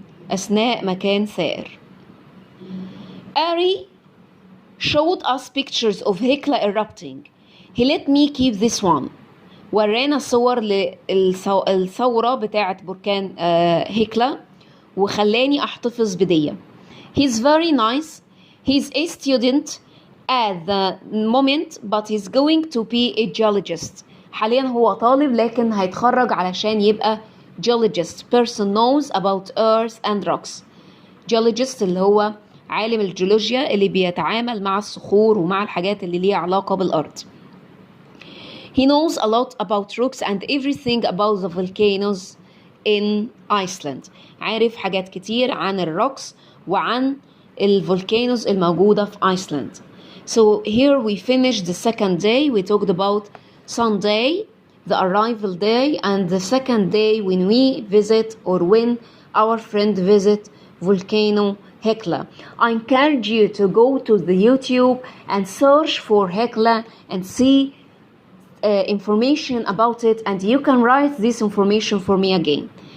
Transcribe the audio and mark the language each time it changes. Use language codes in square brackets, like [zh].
[ar] أثناء ما كان ثائر. [en] Ari showed us pictures of Hekla erupting. He let me keep this one. [ar] ورانا صور للثورة بتاعة بركان هيكلا وخلاني أحتفظ بدية. [en] He's very nice. He's a student at the moment but he's going to be a geologist. [ar] حاليا هو طالب لكن هيتخرج علشان يبقى geologist. [en] Person knows about earth and rocks. [ar] Geologist اللي هو عالم الجيولوجيا اللي بيتعامل مع الصخور ومع الحاجات اللي ليها علاقة بالأرض. [en] He knows a lot about rocks and everything about the volcanoes in Iceland. [ar] عارف حاجات كتير عن الروكس وعن الفولكانوز الموجودة في Iceland. [en] So here we finished the second day. We talked about Sunday, the arrival day, and the second day when we visit or when our friend visit volcano Hekla. I encourage you to go to the YouTube and search for Hekla and see information about it, and you can write this information for me again.